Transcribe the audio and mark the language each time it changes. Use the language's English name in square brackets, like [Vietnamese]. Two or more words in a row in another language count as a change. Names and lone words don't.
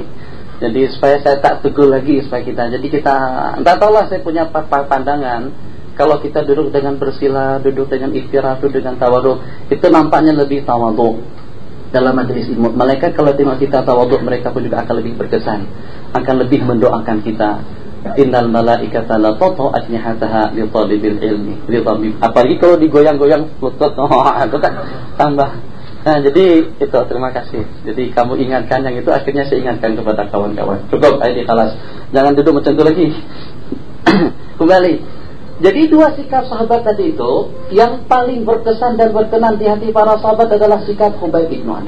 [Malay] Jadi supaya saya tak tegur lagi, supaya kita, jadi kita, entah tahulah saya punya pandangan. Kalau kita duduk dengan bersila, duduk dengan ikhtiar, duduk dengan tawaduk, itu nampaknya lebih tawaduk dalam majelis ilmu. Malaikat kalau tengok kita tawaduk, mereka pun juga akan lebih berkesan, akan lebih mendoakan kita. [Arabic] إن الملائكة لتضع أجنحتها لطالب العلم، لطالب. [Malay] Apalagi kalau digoyang-goyang lutut, itu kan tambah. Nah, jadi itu, terima kasih. Jadi kamu ingatkan yang itu, akhirnya saya ingatkan kepada kawan-kawan. Cukup, ayo di kelas. Jangan duduk macam itu lagi. Kembali. Jadi dua sikap sahabat tadi itu, yang paling berkesan dan berkenan di hati para sahabat adalah sikap Khubayb ibnu Adi.